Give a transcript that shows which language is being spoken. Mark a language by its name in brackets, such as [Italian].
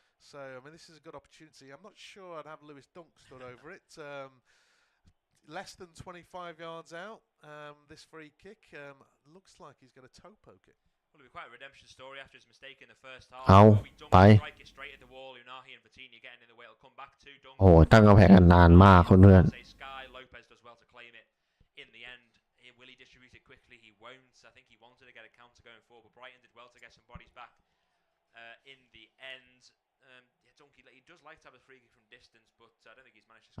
[English] So I mean, this is a good opportunity. I'm not sure I'd have Lewis Dunk stood over it. Less than 25 yards out. This free kick looks like he's going to toe poke it. Well, it'll be quite a redemption story after his mistake in the first half. [Thai] เอาไป [English] Strike it straight at the wall. Unahi and Vitinha getting in the way. It'll come back to Dunk. [Thai] โอ้ตั้งกำแพงกันนานมากเพื่อน [English] Sky Lopez does well to claim it in the end. Will he distribute it quickly? He won't. I think he wanted to get a counter going forward, but Brighton did well to get some bodies back in the end. Yeah, Donkey, he does like to have a free kick from distance, but I don't think he's managed to.